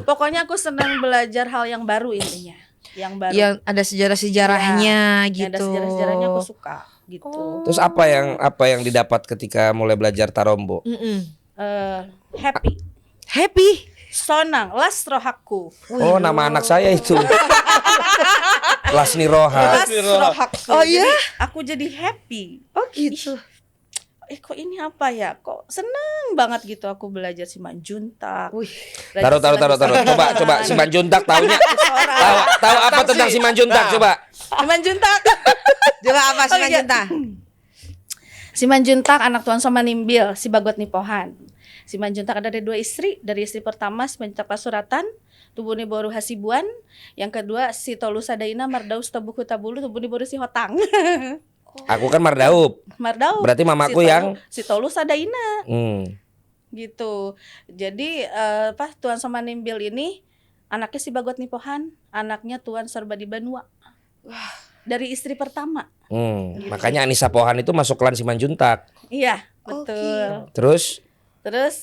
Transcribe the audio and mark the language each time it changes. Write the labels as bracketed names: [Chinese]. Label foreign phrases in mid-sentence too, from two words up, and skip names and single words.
[Indonesian] Pokoknya aku senang belajar hal yang baru intinya. Yang baru. Yang ada sejarah-sejarahnya Yang gitu. ada sejarah-sejarahnya aku suka gitu. Terus apa yang didapat ketika mulai belajar tarombo? Mm-mm. Happy. Happy. Sonang, Lasrohaku. Oh, nama anak saya itu. Lasni Roha. Lasrohaku. Oh, iya? Jadi, aku jadi happy. Oh gitu. Kok ini apa ya? Kok seneng banget gitu aku belajar Simanjuntak. Wih. Taruh. Coba Simanjuntak taunya. Tahu apa tentang Simanjuntak coba? Simanjuntak. Coba apa sih Oh, iya. Cinta? Simanjuntak anak Tuan Somanimbil, si Bagot Nipohan. Simanjuntak ada dari 2 istri. Dari istri pertama Simanjuntak Pasuratan, Tubuni Boru Hasibuan. Yang kedua si Tolu Sadaina Mardaus Tabuku Tabulu, Tubuni Boru si Hotang. Aku kan Mardaup. Mardau. Berarti mamaku si Tolu Sadaina Hmm. gitu. Jadi Tuan Somanimbil ini anaknya si Bagot Nipohan, anaknya Tuan Sorbadi Banua. Dari istri pertama. Makanya Anissa Pohan itu masuk klan Simanjuntak. Iya, Oh, betul. Terus